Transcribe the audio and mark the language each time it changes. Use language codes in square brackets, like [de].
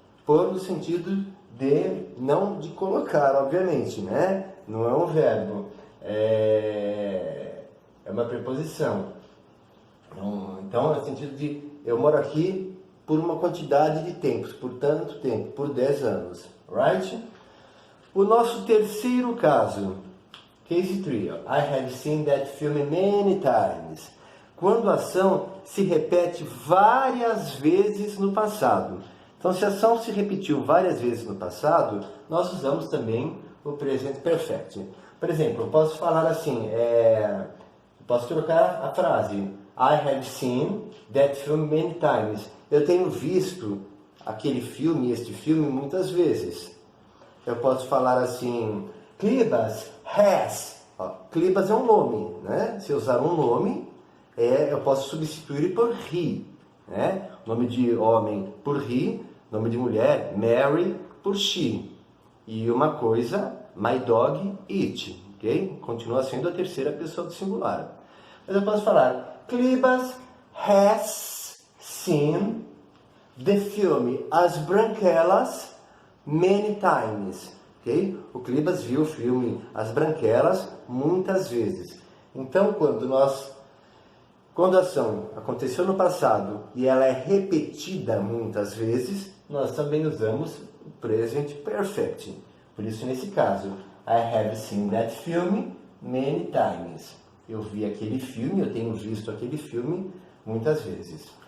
[pt] Por no sentido de, não de colocar, obviamente, né? Não é um verbo, é uma preposição. Então, é no sentido de, eu moro aqui por uma quantidade de tempos, por tanto tempo, por 10 anos. [en] Right? [pt] O nosso terceiro caso, [en] case 3, I have seen that film many times. [pt] Quando a ação se repete várias vezes no passado. Então, se a ação se repetiu várias vezes no passado, nós usamos também o present perfect. Por exemplo, eu posso falar assim, posso trocar a frase [en] I have seen that film many times. [pt] Eu tenho visto este filme muitas vezes. Eu posso falar assim, Clibas has. Clibas é um nome, né? Se eu usar um nome, eu posso substituir por he, né? Nome de homem por he, nome de mulher, Mary, por she. E uma coisa, [en] my dog, [pt] it. Ok? Continua sendo a terceira pessoa do singular. Mas eu posso falar, [en] Clibas has seen the film As Branquelas many times. Okay? [pt] O Clibas viu o filme As Branquelas muitas vezes. Então, quando a ação aconteceu no passado e ela é repetida muitas vezes, nós também usamos o present perfect. Por isso, nesse caso, [en] I have seen that film many times. [pt] Eu vi aquele filme, eu tenho visto aquele filme muitas vezes.